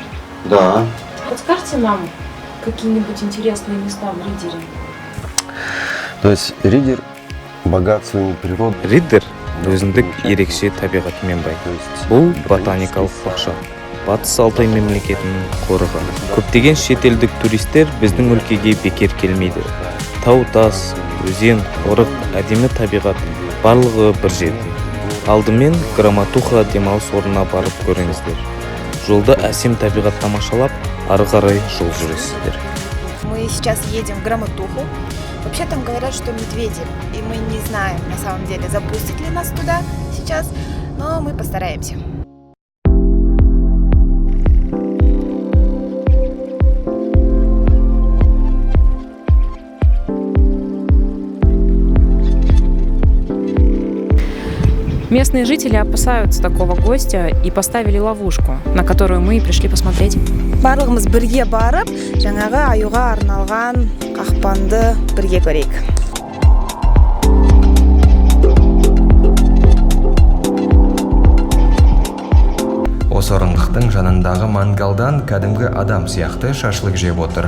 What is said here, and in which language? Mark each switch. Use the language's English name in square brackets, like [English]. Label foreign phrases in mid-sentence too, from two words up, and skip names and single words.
[Russian] Да. Подскажите нам какие-нибудь интересные места в Ридере? То есть Ридер богат своей природой. [Kazakh] Ридер өзіндік ерекше табиғатымен бай. Бұл ботаникалық бақша. Батыс Алтай мемлекетінің қорығы. Көптеген шетелдік туристер біздің өлкеге бекер келмейді. Тау тас, өзен, қорық, әдемі табиғат барлығы бір жерде. Алдымен Громотуха демалыс орнына барып көріңіздер. Жолда әсем табиғат тамашалап, ары қарай жол жүресіздер. [Russian] Мы сейчас едем в Громотуху. Вообще там говорят, что медведи. И мы не знаем, на самом деле, запустит ли нас туда сейчас, но мы постараемся. Местные жители опасаются такого гостя и поставили ловушку, на которую мы и пришли посмотреть. [Kazakh] Барлығымыз бірге барып, жаңағы аюға арналған қақпанды бірге көрейік. Осы орындықтың жанындағы мангалдан кәдімгі адам сияқты шашлык жеп отыр.